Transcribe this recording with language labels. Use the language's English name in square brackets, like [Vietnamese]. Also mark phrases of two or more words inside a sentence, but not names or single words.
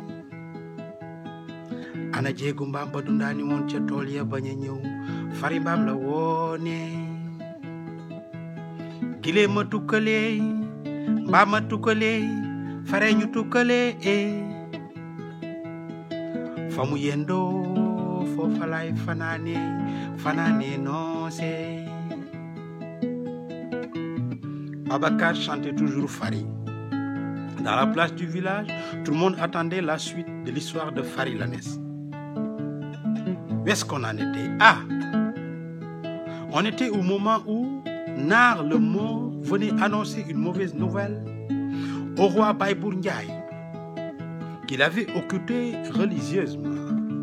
[Wolof] Ana jéegu mbaam ba dundaani woon ca tool ya bañ a ñëw fari mbaam la woone gilee ma tukkalee mbaam ma tukkalee fare ñu tukkalee fa mu yendoo foofa lay fanaane noose. [French] Babacar chantait toujours Fari. Dans la place du village, tout le monde attendait la suite de l'histoire de Fari Lanès. Où est-ce qu'on en était? Ah! On était au moment où Nar le mort venait annoncer une mauvaise nouvelle au roi Baïbour Ndiaye, qu'il avait occulté religieusement.